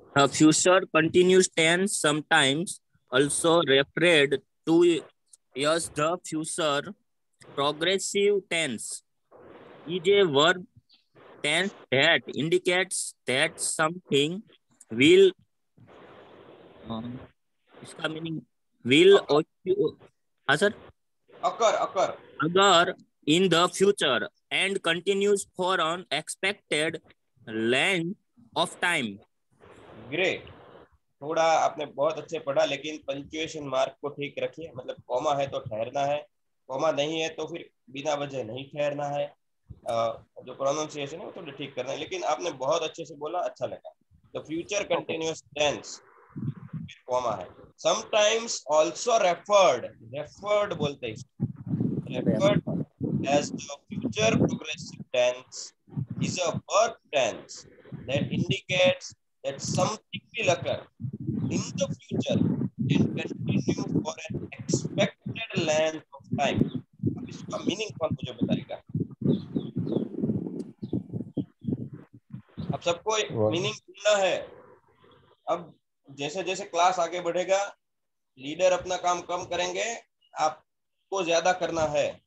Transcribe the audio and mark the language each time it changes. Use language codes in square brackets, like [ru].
[en] Future continuous tense sometimes also referred to as the future progressive tense is a verb tense that indicates that something will [hi] इसका meaning [en] will occur in the future and continues for an expected length of time. Great. [hi] थोड़ा आपने बहुत अच्छे पढ़ा, लेकिन punctuation mark को ठीक रखिए। मतलब कॉमा है तो ठहरना है, कॉमा नहीं है तो फिर बिना वजह नहीं ठहरना है। जो प्रोनाउंसिएशन है वो थोड़ा ठीक करना है। लेकिन आपने बहुत अच्छे से बोला, अच्छा लगा। तो फ्यूचर कंटिन्यूअस टेंस कॉमा है। [en] sometimes also referred, referred [hi] बोलते हैं इसको, [en] referred as the future progressive tense is a verb tense that indicates that something will occur in the future and continue for an expected length of time. [hi] अब इसका meaning कौन मुझे बताएगा? अब सबको मीनिंग ढूंढना है। अब जैसे जैसे क्लास आगे बढ़ेगा, लीडर अपना काम कम करेंगे, आपको ज्यादा करना है।